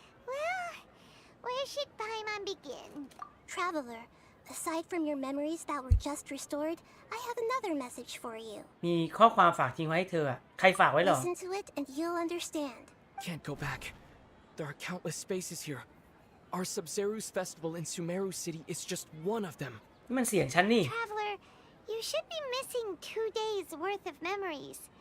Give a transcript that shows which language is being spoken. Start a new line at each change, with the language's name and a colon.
English: Well, where should Paimon begin? Traveler, aside from your memories that were just restored, I have another message for you.
Thai: มีข้อความฝากทิ้งไว้ให้เธออะใครฝากไว้เหรอ
English: Listen to it and you'll understand. Can't go back. There are countless spaces here. Our Sub-Zeru's festival in Sumeru City is just one of them.
Thai: นี่มันเสียงฉันนี่
English: Traveler, you should be missing 2 days worth of memories.